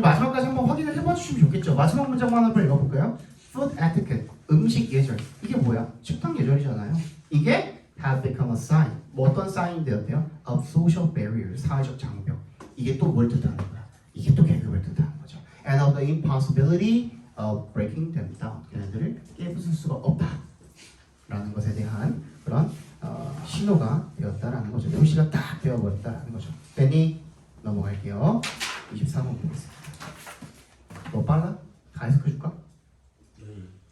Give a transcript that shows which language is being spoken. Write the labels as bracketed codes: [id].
[ko] 마지막까지 한번 확인을 해봐 주시면 좋겠죠. 마지막 문장만 한번 읽어볼까요? Food etiquette, 음식 예절. 이게 뭐야? 식탁 예절이잖아요. 이게 [en] have become a sign. [ko] 뭐 어떤 사인 되었대요? [en] Of social barrier, [ko] 사회적 장벽. 이게 또 뭘 뜻하는 거야? 이게 또 계급을 뜻하는 거죠. [en] And of the impossibility of breaking them down. [ko] 걔네들을 깨부술 수가 없다라는 것에 대한 그런 신호가 되었다라는 거죠. 표시가 딱 되어버렸다라는 거죠. 됐니? 넘어갈게요. 24번 보겠습니다. 너 빨라? 다 해석해줄까? 네.